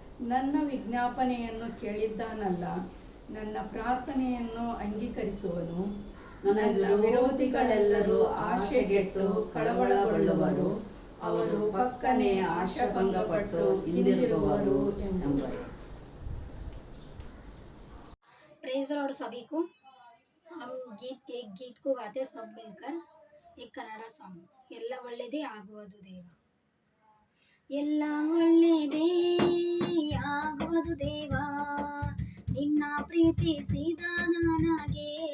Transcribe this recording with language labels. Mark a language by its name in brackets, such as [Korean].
[Kannada] ನನ್ನ ವಿಜ್ಞಾಪನೆಯನ್ನು ಕೇಳಿದ್ದಾನಲ್ಲ, ನನ್ನ ಪ್ರಾರ್ಥನೆಯನ್ನು ಅಂಗೀಕರಿಸುವನು. ನನ್ನ ವಿರೋಧಿಗಳೆಲ್ಲರೂ ಆಶೆಗೆಟ್ಟು ಕಳವಳಗೊಳ್ಳುವರು, ಅವರು ಪಕ್ಕನೆ ಆಶಾಭಂಗಪಟ್ಟು ಹಿಂದಿರುಗುವರು ಎಂಬುವರು. [English] praise Lord [Hindi] सभी को। हम एक गीत को गाते सब मिलकर, एक कन्नड़ सॉन्ग। [Kannada] ಎಲ್ಲ ಒಳ್ಳೆಯದೇ ಆಗುವುದು ದೇವ, ಎಲ್ಲ ಒಳ್ಳೆಯದೇ ಆಗುವುದು ದೇವ, ನಿನ್ನ ಪ್ರೀತಿಸಿದ ನನಗೆ.